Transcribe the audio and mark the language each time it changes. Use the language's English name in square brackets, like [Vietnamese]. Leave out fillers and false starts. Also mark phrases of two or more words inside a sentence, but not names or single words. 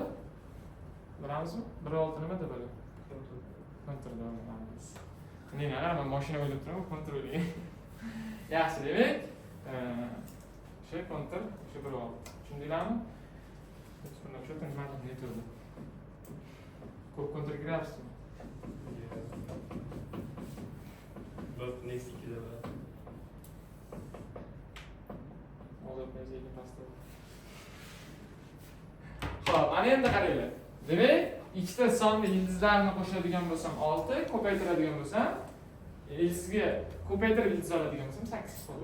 [Uzbek] Bilamizmi? 1,6 nima deb bo'ladi? Kontrol qilamiz. Meni agar mashina o'ylab turaman, kontrolga. Yaxshi, demak, o'sha kontrol, o'sha 1,6. Tushundinglarmi? Buni o'sha nima deydi? Ko'p kontrol kiryapsizmi? Bak next ikide var. Olib mezgiga pastda. Xo'p, ana endi qaranglar. Demak, ikkita sonni ildizlarni qo'shadigan bo'lsam 6, ko'paytiradigan bo'lsam, ildizga ko'paytirib ildiz oladigan bo'lsam 8 qoladi.